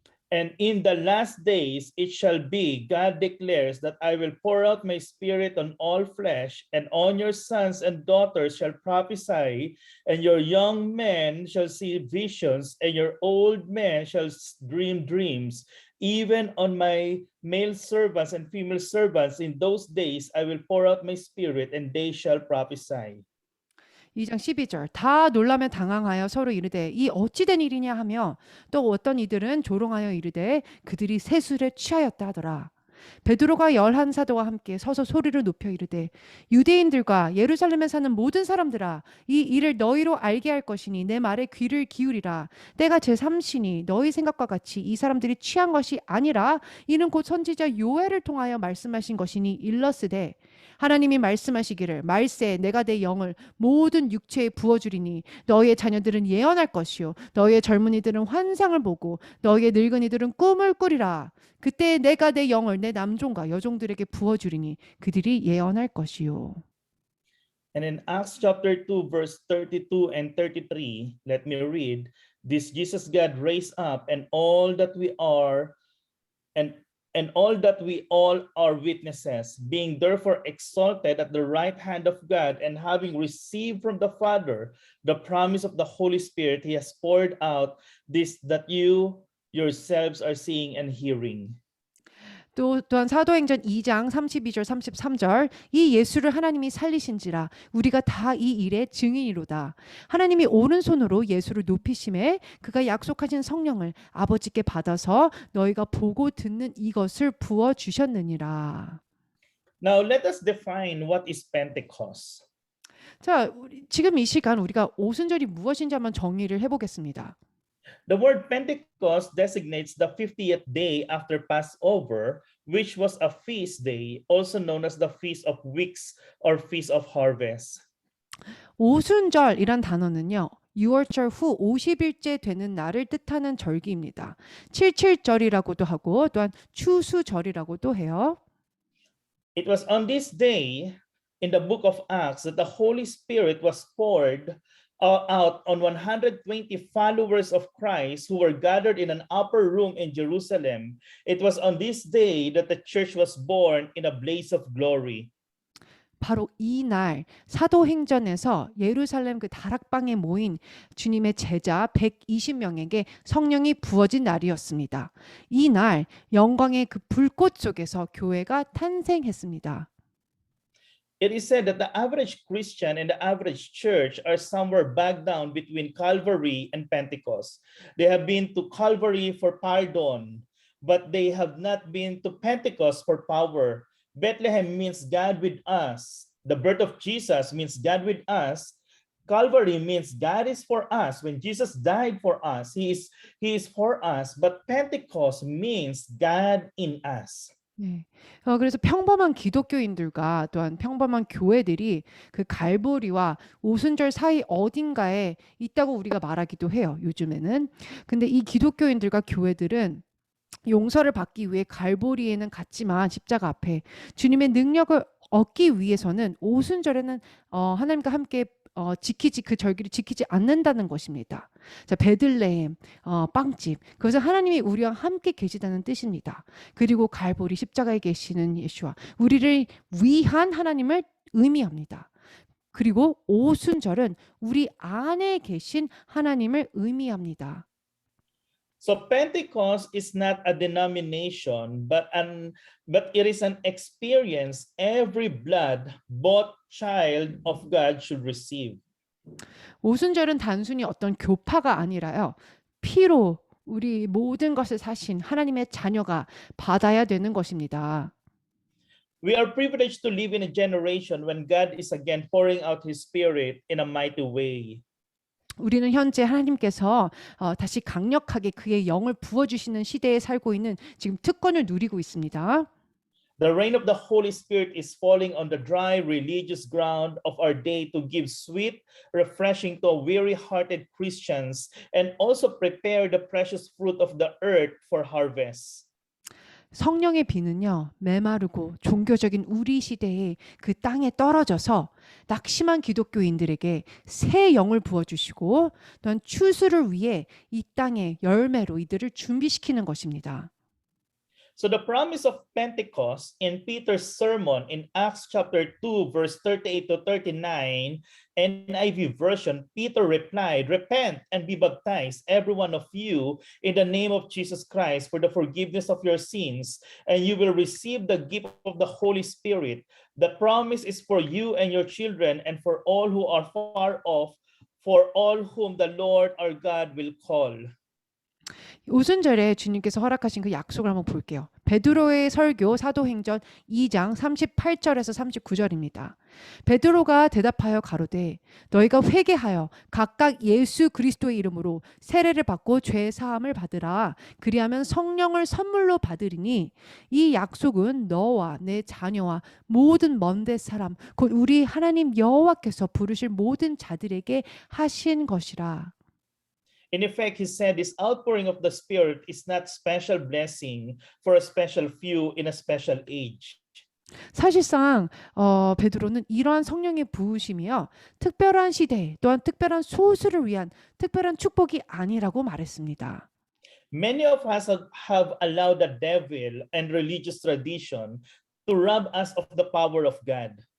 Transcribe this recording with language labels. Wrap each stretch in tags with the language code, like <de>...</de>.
<en>And in the last days it shall be, God declares, that I will pour out my spirit on all flesh, and on your sons and daughters shall prophesy, and your young men shall see visions, and your old men shall dream dreams. Even on my male servants and female servants in those days I will pour out my spirit, and they shall prophesy.</en> <ko>2장 12절 다 놀라며 당황하여 서로 이르되 이 어찌된 일이냐 하며 또 어떤 이들은 조롱하여 이르되 그들이 새 술에 취하였다 하더라. 베드로가 11 사도와 함께 서서 소리를 높여 이르되 유대인들과 예루살렘에 사는 모든 사람들아 이 일을 너희로 알게 할 것이니 내 말에 귀를 기울이라. 때가 제3시니 너희 생각과 같이 이 사람들이 취한 것이 아니라 이는 곧 선지자 요엘을 통하여 말씀하신 것이니 일렀으되 하나님이 말씀하시기를 말세 내가 내 영을 모든 육체에 부어주리니 너희의 자녀들은 예언할 것이요 너희의 젊은이들은 환상을 보고 너희의 늙은이들은 꿈을 꾸리라. 그때 내가 내 영을 내 남종과 여종들에게 부어주리니 그들이 예언할 것이요.</ko> <en>And in Acts chapter 2 verse 32 and 33, let me read, this Jesus God raised up, and all that we are and all that we all are witnesses, being therefore exalted at the right hand of God, and having received from the Father the promise of the Holy Spirit, he has poured out this that you yourselves are seeing and hearing.</en> <ko>또한 사도행전 2장 32절 33절 이 예수를 하나님이 살리신지라 우리가 다 이 일의 증인이로다. 하나님이 오른손으로 예수를 높이심에 그가 약속하신 성령을 아버지께 받아서 너희가 보고 듣는 이것을 부어 주셨느니라.</ko> <en>Now let us define what is Pentecost.</en> <ko>자, 지금 이 시간 우리가 오순절이 무엇인지 한번 정의를 해보겠습니다.</ko> <en>The word Pentecost designates the 50th day after Passover, which was a feast day, also known as the Feast of Weeks or Feast of Harvest.</en> <ko>오순절이란 단어는요. 유월절 후 50일째 되는 날을 뜻하는 절기입니다. 칠칠절이라고도 하고 또한 추수절이라고도 해요.</ko> <en>It was on this day in the book of Acts that the Holy Spirit was poured out on 120 followers of Christ who were gathered in an upper room in Jerusalem. It was on this day that the church was born in a blaze of glory.</en> <ko>바로 이 날 사도행전에서 예루살렘 그 다락방에 모인 주님의 제자 120명에게 성령이 부어진 날이었습니다. 이 날 영광의 그 불꽃 속에서 교회가 탄생했습니다.</ko> <en>It is said that the average Christian and the average church are somewhere back down between Calvary and Pentecost. They have been to Calvary for pardon, but they have not been to Pentecost for power. Bethlehem means God with us. The birth of Jesus means God with us. Calvary means God is for us. When Jesus died for us, he is for us. But Pentecost means God in us.</en> <ko>네. 그래서 평범한 기독교인들과 또한 평범한 교회들이 그 갈보리와 오순절 사이 어딘가에 있다고 우리가 말하기도 해요. 요즘에는. 근데 이 기독교인들과 교회들은 용서를 받기 위해 갈보리에는 갔지만 십자가 앞에 주님의 능력을 얻기 위해서는 오순절에는 하나님과 함께 그 절기를 지키지 않는다는 것입니다. 자, 베들레헴 빵집. 그것은 하나님이 우리와 함께 계시다는 뜻입니다. 그리고 갈보리 십자가에 계시는 예수와 우리를 위한 하나님을 의미합니다. 그리고 오순절은 우리 안에 계신 하나님을 의미합니다.</ko> <en>So Pentecost is not a denomination, but it is an experience every blood-bought child of God should receive.</en> <ko>오순절은 단순히 어떤 교파가 아니라요. 피로 우리 모든 것을 사신 하나님의 자녀가 받아야 되는 것입니다.</ko> <en>We are privileged to live in a generation when God is again pouring out His Spirit in a mighty way.</en> <ko>우리는 현재 하나님께서 다시 강력하게 그의 영을 부어주시는 시대에 살고 있는 지금 특권을 누리고 있습니다.</ko> <en>The rain of the Holy Spirit is falling on the dry religious ground of our day to give sweet, refreshing to weary-hearted Christians and also prepare the precious fruit of the earth for harvest.</en> <ko>성령의 비는요, 메마르고 종교적인 우리 시대에 그 땅에 떨어져서 낙심한 기독교인들에게 새 영을 부어주시고 또한 추수를 위해 이 땅의 열매로 이들을 준비시키는 것입니다.</ko> <en>So the promise of Pentecost in Peter's sermon in Acts chapter 2, verse 38 to 39, NIV version, Peter replied, "Repent and be baptized, every one of you, in the name of Jesus Christ for the forgiveness of your sins, and you will receive the gift of the Holy Spirit. The promise is for you and your children and for all who are far off, for all whom the Lord our God will call."</en> <ko>오순절에 주님께서 허락하신 그 약속을 한번 볼게요. 베드로의 설교 사도행전 2장 38절에서 39절입니다. 베드로가 대답하여 가로되 너희가 회개하여 각각 예수 그리스도의 이름으로 세례를 받고 죄 사함을 받으라. 그리하면 성령을 선물로 받으리니 이 약속은 너와 내 자녀와 모든 먼데 사람 곧 우리 하나님 여호와께서 부르실 모든 자들에게 하신 것이라.</ko> <en>In effect, he said this outpouring of the Spirit is not special blessing for a special few in a special age.</en> <ko>사실상 베드로는 이러한 성령의 부으심이요 특별한 시대 또한 특별한 소수를 위한 특별한 축복이 아니라고 말했습니다.</ko> <en>Many of us have allowed the devil and religious tradition to rob us of the power of God.</en>